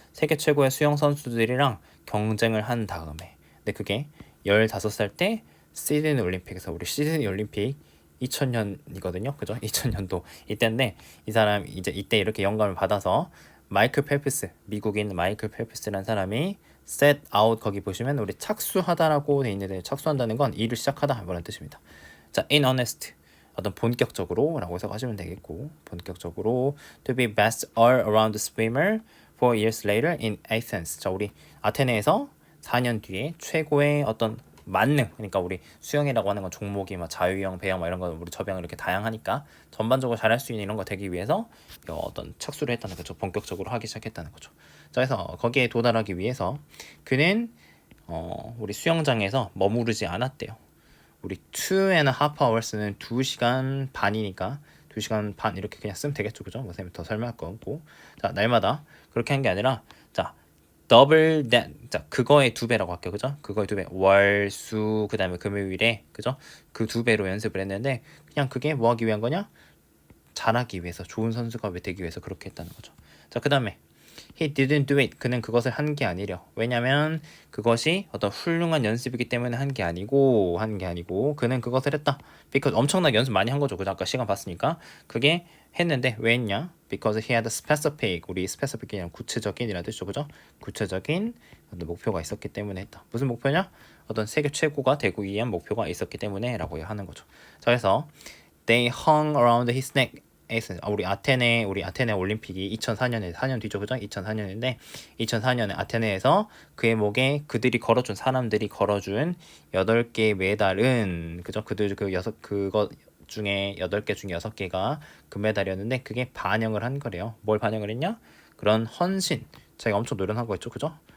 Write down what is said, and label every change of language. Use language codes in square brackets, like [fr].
[ko] 세계 최고의 수영 선수들이랑 경쟁을 한 다음에 근데 그게 15살 때 시드니 올림픽에서 우리 시드니 올림픽 2000년이거든요. 그죠? 2000년도 이때인데 이 사람 이때 이렇게 영감을 받아서 마이클 펠프스 미국인 마이클 펠프스라는 사람이 [en] set out [ko] 거기 보시면 우리 착수하다라고 돼 있는데 착수한다는 건 일을 시작하다 이런 뜻입니다. [en] 자, in earnest [ko] 어떤 본격적으로 라고 해석하시면 되겠고 본격적으로 [en] to be best all around swimmer 4 years later in Athens. [ko] 자, 우리 아테네에서 4년 뒤에 최고의 어떤 만능 그러니까 우리 수영이라고 하는 건 종목이 막 자유형, 배영 막 이런 거 우리 접영 이렇게 다양하니까 전반적으로 잘할 수 있는 이런 거 되기 위해서 어떤 착수를 했다는 거죠. 본격적으로 하기 시작했다는 거죠. 자, 그래서 거기에 도달하기 위해서 그는 우리 수영장에서 머무르지 않았대요. 우리 2.5 hours는 2시간 반이니까 2시간 반 이렇게 그냥 쓰면 되겠죠, 그죠? 뭐 선생님 더 설명할 거 없고 자, 날마다 그렇게 한 게 아니라 자 [en] double that. [ko] 자, 그거의 두 배라고 할게요. 그죠? 그거의 두 배. 월, 수, 그다음에 금요일에 그죠? 그 두 배로 연습을 했는데 그냥 그게 뭐 하기 위한 거냐? 잘하기 위해서, 좋은 선수가 되기 위해서 그렇게 했다는 거죠. [en] 자, 그다음에 he didn't do it. [ko] 그는 그것을 한 게 아니려. 왜냐면 그것이 어떤 훌륭한 연습이기 때문에 한 게 아니고 그는 그것을 했다. because 엄청나게 연습 많이 한 거죠. 그죠? 아까 시간 봤으니까. 그게 했는데 왜 했냐? [en] because he had a specific. [ko] 우리 specific이란 구체적인이라는 뜻이죠. 그죠? 구체적인 어떤 목표가 있었기 때문에 했다. 무슨 목표냐? 어떤 세계 최고가 되기 위한 목표가 있었기 때문에라고 하는 거죠. 자, 그래서 [en] they hung around his neck. [ko] 우리 아테네 올림픽이 2004년에 4년 뒤죠. 그죠? 2004년인데 2004년에 아테네에서 그의 목에 사람들이 걸어준 8개의 메달은 그죠? 그들 그거 중에 8개 중에 6개가 금메달이었는데 그게 반영을 한 거래요. 뭘 반영을 했냐? 그런 헌신. 자기가 엄청 노력하고 있죠. 그죠?